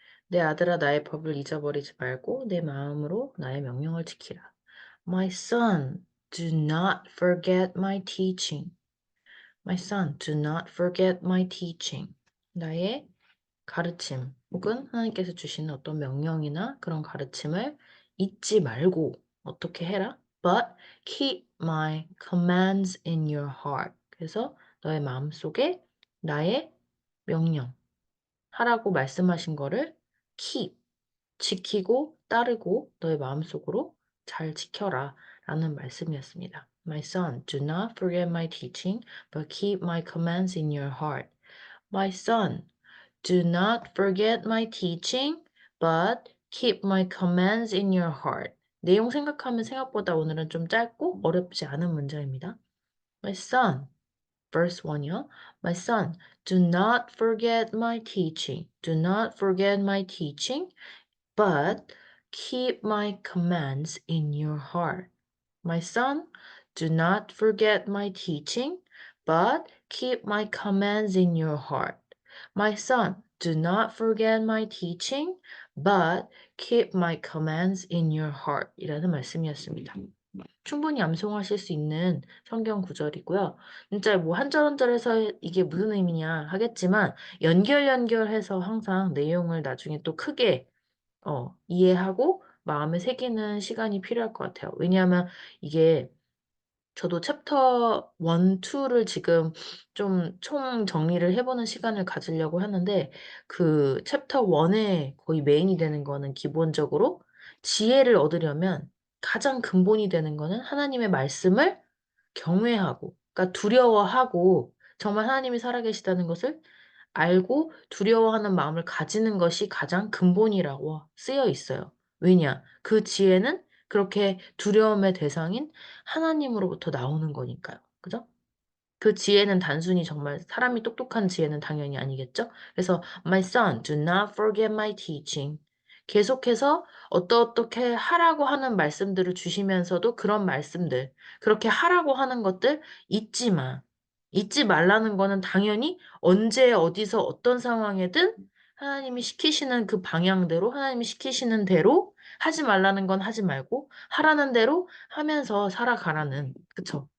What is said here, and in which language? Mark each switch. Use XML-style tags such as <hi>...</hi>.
<ko>내 아들아 나의 법을 잊어버리지 말고 내 마음으로 나의 명령을 지키라.</ko> <en>My son, do not forget my teaching. My son, do not forget my teaching.</en> <ko>나의 가르침 혹은 하나님께서 주시는 어떤 명령이나 그런 가르침을 잊지 말고 어떻게 해라?</ko> <en>But keep my commands in your heart.</en> <ko>그래서 너의 마음속에 나의 명령 하라고 말씀하신 거를 keep 지키고 따르고 너의 마음속으로 잘 지켜라 라는 말씀이었습니다.</ko> <en>My son, do not forget my teaching, but keep my commands in your heart. My son, do not forget my teaching, but keep my commands in your heart.</en> <ko>내용 생각하면 생각보다 오늘은 좀 짧고 어렵지 않은 문장입니다.</ko> <en>My son, verse 1이요. My son, do not forget my teaching. Do not forget my teaching, but keep my commands in your heart. My son, do not forget my teaching, but keep my commands in your heart. My son, do not forget my teaching, but keep my commands in your heart.</en> <ko>이라는 말씀이었습니다. 충분히 암송하실 수 있는 성경 구절이고요. 진짜 뭐 한 절 한 절에서 이게 무슨 의미냐 하겠지만 연결해서 항상 내용을 나중에 또 크게 이해하고 마음에 새기는 시간이 필요할 것 같아요. 왜냐하면 이게 저도 챕터 1, 2를 지금 좀 총 정리를 해보는 시간을 가지려고 하는데, 그 챕터 1의 거의 메인이 되는 거는 기본적으로 지혜를 얻으려면 가장 근본이 되는 거는 하나님의 말씀을 경외하고, 그러니까 두려워하고, 정말 하나님이 살아계시다는 것을 알고 두려워하는 마음을 가지는 것이 가장 근본이라고 쓰여 있어요. 왜냐? 그 지혜는 그렇게 두려움의 대상인 하나님으로부터 나오는 거니까요. 그죠? 그 지혜는 단순히 정말 사람이 똑똑한 지혜는 당연히 아니겠죠? 그래서</ko> <en>My son, do not forget my teaching.</en> <ko>계속해서 어떻게 하라고 하는 말씀들을 주시면서도 그런 말씀들, 그렇게 하라고 하는 것들 잊지 마. 잊지 말라는 거는 당연히 언제 어디서 어떤 상황에든 하나님이 시키시는 그 방향대로, 하나님이 시키시는 대로 하지 말라는 건 하지 말고 하라는 대로 하면서 살아가라는, 그쵸?</ko>